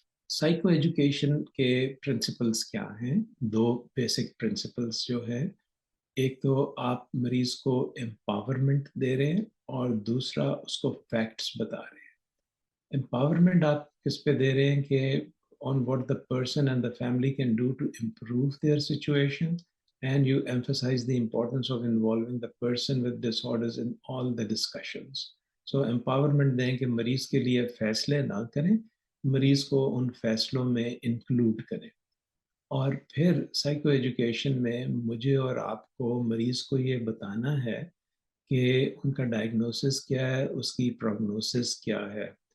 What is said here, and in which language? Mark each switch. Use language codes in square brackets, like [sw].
[hi] Psychoeducation के principles क्या हैं? 2 basic principles जो है, एक तो आप मरीज को empowerment दे रहे हैं और दूसरा उसको facts बता रहे हैं. [en] Empowerment [hi] आप किस पे दे रहे हैं कि [en] on what the person and the family can do to improve their situation, and you emphasize the importance of involving the person with disorders in all the discussions. [hi] So empowerment दें कि मरीज के लिए फैसले ना करें, मरीज को उन फैसलों में इंक्लूड करें. और फिर साइको एजुकेशन में मुझे और आपको मरीज को ये बताना है कि उनका डायग्नोसिस क्या है, उसकी प्रोग्नोसिस क्या है.